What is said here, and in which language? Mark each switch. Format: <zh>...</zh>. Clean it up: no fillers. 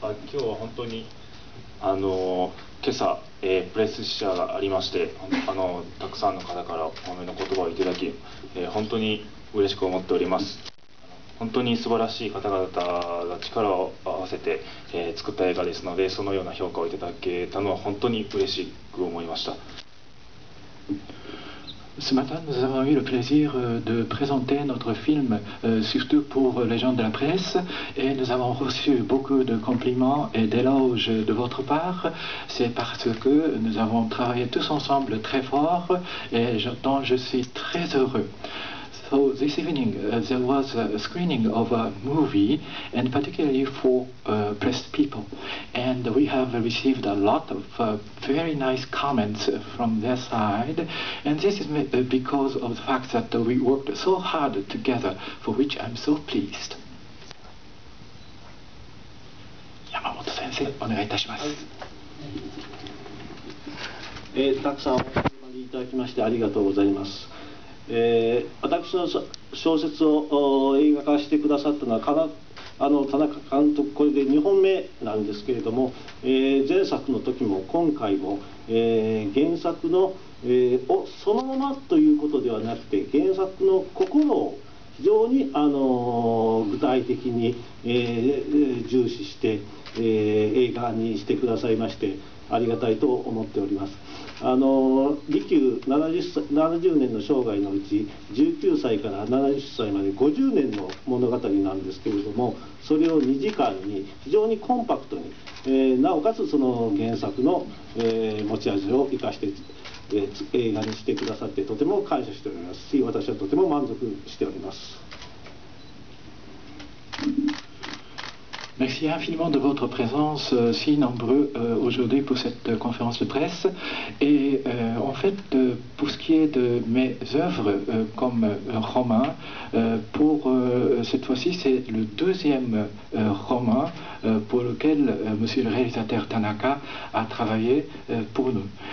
<ja>今日は本当に今朝、プレス試写がありましてたくさんの方からお褒めの言葉をいただき、本当に嬉しく思っております。本当に素晴らしい方々が力を合わせて、作った映画ですので、そのような評価をいただけたのは本当に嬉しく思いました。</ja> <fr>Ce matin, nous avons eu le plaisir de présenter notre film, surtout pour les gens de la presse, et nous avons reçu beaucoup de compliments et d'éloges de votre part. C'est parce que nous avons travaillé tous ensemble très fort et dont je suis très heureux.</fr> <en>So this evening there was a screening of a movie, and particularly for press people, and we have received a lot of very nice comments from their side, and this is because of the fact that we worked so hard together, for which I'm so pleased.</en> <ja>Yamamoto Sensei, お願いいたします。たくさんお集まりいただきましてありがとうございます。私の小説を映画化してくださったのは田中監督、これで2本目なんですけれども、前作の時も今回も、原作の、をそのままということではなくて、原作の心を非常に具体的に、重視して、映画にしてくださいましてありがたいと思っております。利休 70年の生涯のうち19歳から70歳まで50年の物語なんですけれども、それを2時間に非常にコンパクトに、なおかつその原作の、持ち味を生かして映画にしてくださってとても感謝しておりますし、私はとても満足しております。</ja> <fr>Merci infiniment de votre présence si nombreux aujourd'hui pour cette conférence de presse. Et en fait, pour ce qui est de mes œuvres comme roman, pour cette fois-ci, c'est le deuxième roman pour lequel monsieur le réalisateur Tanaka a travaillé pour nous.</fr>